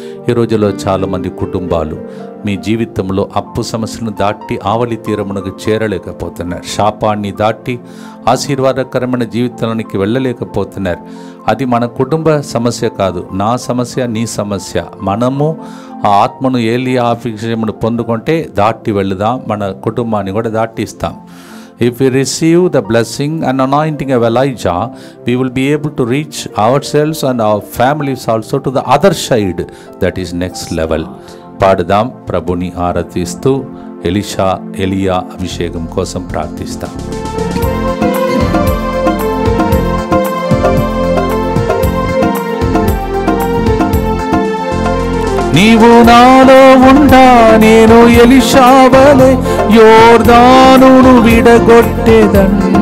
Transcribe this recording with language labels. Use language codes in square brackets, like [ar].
[te] ఈ రోజులో చాలామంది కుటుంబాలు మీ జీవితంలో అప్పు సమస్యను దాటి ఆవలి తీరమునకు చేరలేకపోతున్నారు. శాపాన్ని దాటి ఆశీర్వాదకరమైన జీవితానికి వెళ్ళలేకపోతున్నారు. అది మన కుటుంబ సమస్య కాదు, నా సమస్య, నీ సమస్య. మనము ఆ ఆత్మను ఏలియా అభిషేకమును పొందుకుంటే దాటి వెళుదాం, మన కుటుంబాన్ని కూడా దాటిస్తాం. [en] If we receive the blessing and anointing of Elijah, we will be able to reach ourselves and our families also to the other side, that is next level. [te] పాడదాం, ప్రభుని ఆరాధిస్తూ ఎలియా అభిషేకం కోసం ప్రార్థిస్తాం. నీవు నాలో ఉండా నేను ఎలీషా వలె యోర్దానును విడగొట్టెదన్.